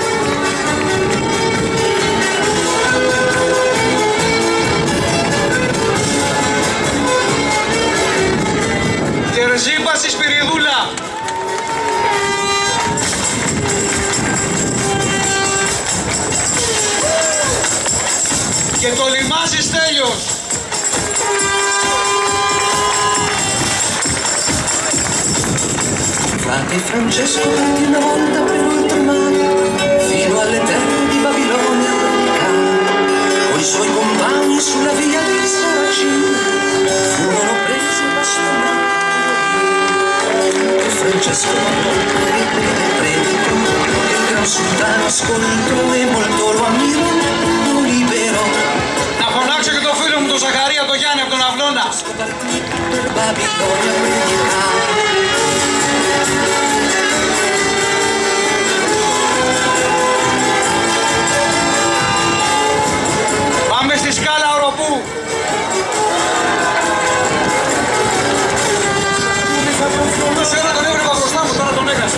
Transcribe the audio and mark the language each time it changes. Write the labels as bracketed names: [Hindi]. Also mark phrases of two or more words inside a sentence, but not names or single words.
[Greek] Κερζίπας η Σπυριδούλα. Και το Λιμάζι Στέλιος. [Italian] Frate Francesco parti una volta per oltremare fino alle terre di Babilonia a predicare. Coi suoi compagni sulla via dei Saracini furono presi e bastonati. E Francesco predicò, e il gran sultano ascoltò e molto lo ammirò, lo liberò. [Greek] Να φωνάξω και το φίλο μου τον Ζαχαρία το Γιάννη από τον Αυλώνα. [Italian] Babilonia a predicare. [Greek] Πάμε στη Σκάλα Οροπού. Τόση ώρα τον έβρεπα μπροστά μου, τώρα τον έχασα.